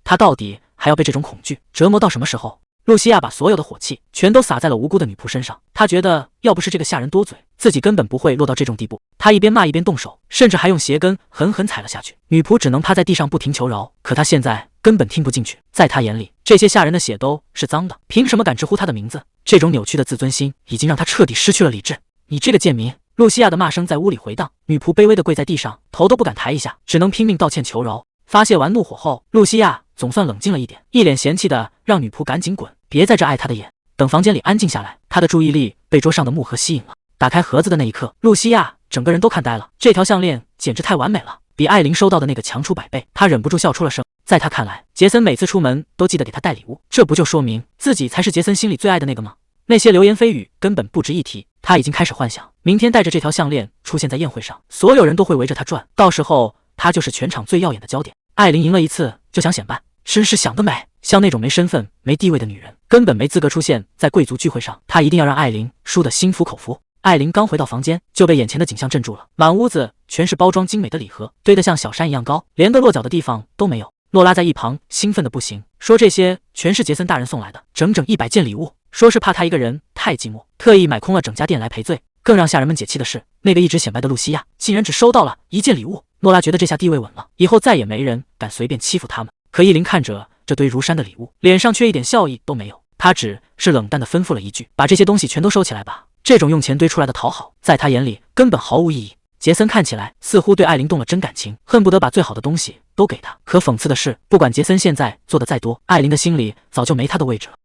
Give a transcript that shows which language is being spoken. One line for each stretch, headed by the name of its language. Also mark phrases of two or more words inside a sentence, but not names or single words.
Chinese: 她到底還要被這種恐懼折磨到什麼時候？露西亞把所有的火氣全都撒在了無辜的女僕身上，她覺得要不是這個下人多嘴，自己根本不會落到這種地步。她一邊罵一邊動手，甚至還用鞋跟狠狠踩了下去。女僕只能趴在地上不停求饒，可她現在根本聽不進去。在她眼裡，這些下人的血都是髒的，憑什麼敢直呼她的名字？這種扭曲的自尊心已經讓她徹底失去了理智。你這個賤民！露西亞的罵聲在屋裡回蕩，女僕卑微地跪在地上，頭都不敢抬一下，只能拼命道歉求饒。發洩完怒火後，露西亞總算冷靜了一點，一臉嫌棄的讓女僕趕緊滾，別在這礙她的眼。等房間裡安靜下來，她的注意力被桌上的木盒吸引了。打開盒子的那一刻，露西亞整個人都看呆了，這條項鏈簡直太完美了，比艾琳收到的那個強出100倍。她忍不住笑出了聲。在她看來，傑森每次出門都記得給她帶禮物，這不就說明自己才是傑森心裡最愛的那個嗎？那些流言蜚語根本不值一提。她已經開始幻想，明天帶着這條項鏈出現在宴會上，所有人都會圍着她轉，到時候她就是全場最耀眼的焦點。艾琳贏了一次就想顯擺，真是想得美！像那種沒身份、沒地位的女人，根本沒資格出現在貴族聚會上。她一定要讓艾琳輸得心服口服。艾琳剛回到房間，就被眼前的景象鎮住了。滿屋子全是包裝精美的禮盒，堆得像小山一樣高，連個落腳的地方都沒有。諾拉在一旁興奮得不行，說這些全是傑森大人送來的，整整100件禮物，說是怕他一個人太寂寞，特意買空了整家店來賠罪。更讓下人們解氣的是，那個一直顯擺的露西亞竟然只收到了1件禮物。諾拉覺得這下地位穩了，以後再也沒人敢隨便欺負他們。可伊琳看着這堆如山的禮物，臉上卻一點笑意都沒有，她只是冷淡地吩咐了一句：“把這些東西全都收起來吧。” 這種用錢堆出來的討好，在他眼裡根本毫無意義。傑森看起來似乎對艾琳動了真感情，恨不得把最好的東西都給她。可諷刺的是，不管傑森現在做的再多，艾琳的心裡早就沒他的位置了。